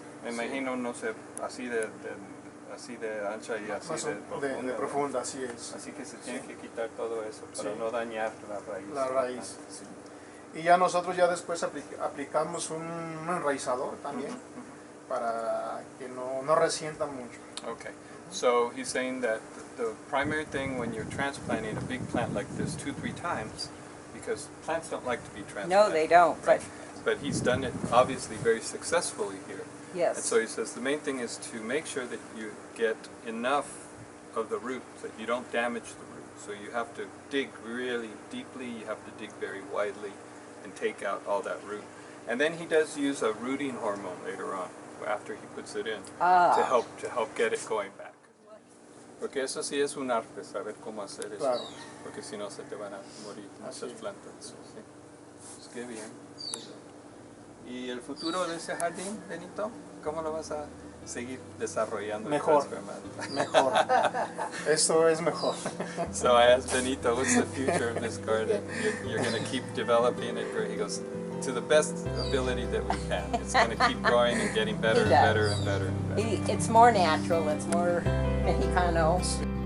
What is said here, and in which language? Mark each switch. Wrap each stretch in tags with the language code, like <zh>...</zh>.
<es>Me imagino, no sé, así de ancha y así Más de de profunda. profunda, así es. Así que se tiene que quitar todo eso para Sí. no dañar la raíz. La raíz, sí. Y ya nosotros ya después aplicamos un enraizador también para que no resienta mucho.</es> <en>Okay, so he's saying that the primary thing when you're transplanting a big plant like this 2-3 times, because plants don't like to be transplanted. No, they don't, right? But he's done it obviously very successfully here. Yes. And so he says the main thing is to make sure that you get enough of the root, that you don't damage the root. So you have to dig really deeply, you have to dig very widely and take out all that root. And then he does use a rooting hormone later on, after he puts it in, to help get it going back.</en> <es>Porque eso sí es un arte, saber cómo hacer eso. Claro. Porque si no se te van a morir muchas Así. plantas. Sí. Pues qué bien. ¿Y el futuro de ese jardín, Benito? ¿Cómo lo vas a seguir desarrollando? Mejor. Mejor. Esto es mejor.</es> <en>So I asked Benito, what's the future of this garden? You're going to keep developing it, where he goes, to the best ability that we can. It's going to keep growing and getting better and He does. better and better and better. It's more natural, it's more Mexicano.</en>